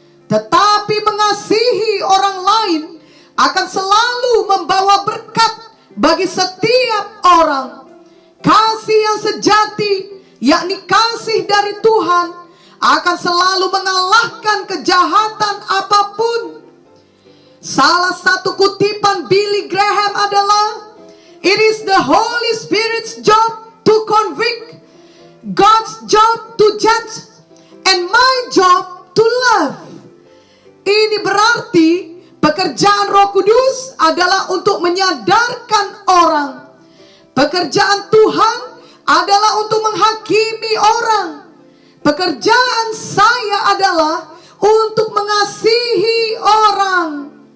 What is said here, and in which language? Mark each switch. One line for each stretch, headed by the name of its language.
Indonesian: Tetapi mengasihi orang lain akan selalu membawa berkat bagi setiap orang. Kasih yang sejati, yakni kasih dari Tuhan, akan selalu mengalahkan kejahatan apapun. Salah satu kutipan Billy Graham adalah,
English: it is the Holy Spirit's job to convict, God's job to judge, and my job to love.
Indonesian: Ini berarti pekerjaan Roh Kudus adalah untuk menyadarkan orang. Pekerjaan Tuhan adalah untuk menghakimi orang. Pekerjaan saya adalah untuk mengasihi orang.